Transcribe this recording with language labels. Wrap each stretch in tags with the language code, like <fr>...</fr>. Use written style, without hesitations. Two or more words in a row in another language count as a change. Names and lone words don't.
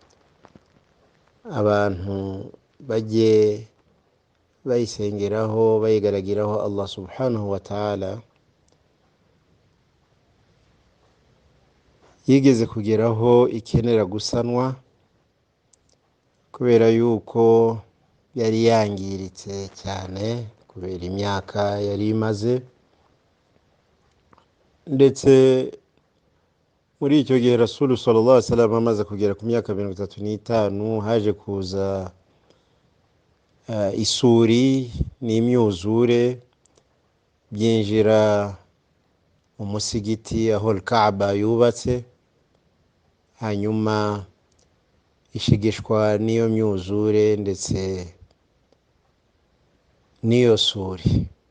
<rw>abantu bajye bayisengeraho bayigaragiraho</rw> <ar>الله سبحانه وتعالى,</ar> <rw>yigeze kugeraho ikenera gusanwa kubera yuko yari yangiritse cyane kubera imyaka yari imaze. Ndetse muri icyo gihe</rw> <ar>رسول صلى الله عليه وسلم</ar> <rw>amaze kugera ku myaka 35 haje kuza isuri n'imyuzure byinjira mu musigiti aho Kaaba yubatse, hanyuma ishigishwa n'iyo myuzure ndetse n'iyo suri.</rw>